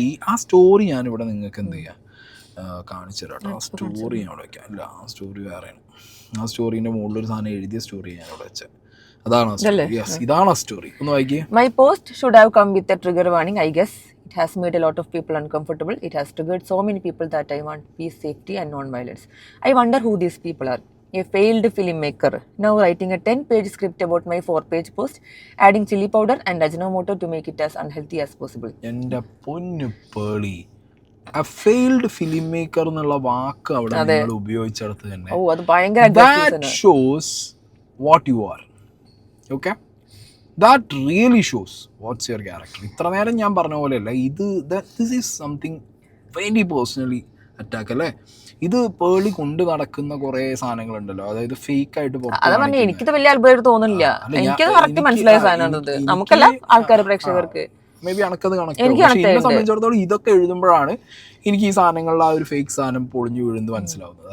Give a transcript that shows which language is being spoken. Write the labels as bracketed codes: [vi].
[ml] ആ സ്റ്റോറി ഞാനിവിടെ നിങ്ങൾക്ക് എന്ത് ചെയ്യാം കാണിച്ചു തരാം. ആ സ്റ്റോറി ഞാൻ ഇവിടെ വെക്കാം. അല്ല, ആ സ്റ്റോറി വേറെയാണ്. ആ സ്റ്റോറിന്റെ മുകളിൽ ഒരു സാധനം എഴുതിയ സ്റ്റോറി ഞാൻ ഇവിടെ വെച്ചത്. അതാണ് ഇതാണ് ആ സ്റ്റോറി. ഒന്ന് വായിക്കേ. [en] My post should have come with a trigger warning, I guess. It has made a lot of people uncomfortable. It has triggered so many people that I want peace, safety and non-violence. I wonder who these people are. A failed filmmaker, now writing a 10-page script about my 4-page post, adding chili powder and Ajinomoto to make it as unhealthy as possible. [ml] എൻ്റെ പൊന്നു Pearle, [en] a failed filmmaker [ml] എന്നുള്ള വാക്ക് അവിടെ നിങ്ങൾ ഉപയോഗിച്ചെടുത്ത് തന്നെ അത് ഭയങ്കര [en] that shows what you are. Okay? That really shows what's your character. [ml] ഇത്ര നേരം ഞാൻ പറഞ്ഞ പോലെയല്ല ഇത്. [en] This is something very personally attack അല്ലേ? [ml] ഇത് പേളി കൊണ്ട് നടക്കുന്ന കുറെ സാധനങ്ങളുണ്ടല്ലോ, അതായത് ഫേക്ക് ആയിട്ട് എനിക്കത് വലിയ അത്ഭുതമായിട്ട് തോന്നുന്നില്ല. എനിക്കത് കറക്റ്റ് മനസ്സിലായ സാധനമാണ്. നമുക്കല്ല, ആൾക്കാർ പ്രേക്ഷകർക്ക് മേ ബി അനക്കത് കണക്ട്. എന്നെ സംബന്ധിച്ചിടത്തോളം ഇതൊക്കെ എഴുതുമ്പോഴാണ് എനിക്ക് ഈ സാധനങ്ങളിൽ ആ ഒരു ഫേക്ക് സാധനം പൊളിഞ്ഞു വീഴുന്നത് മനസ്സിലാവുന്നത്.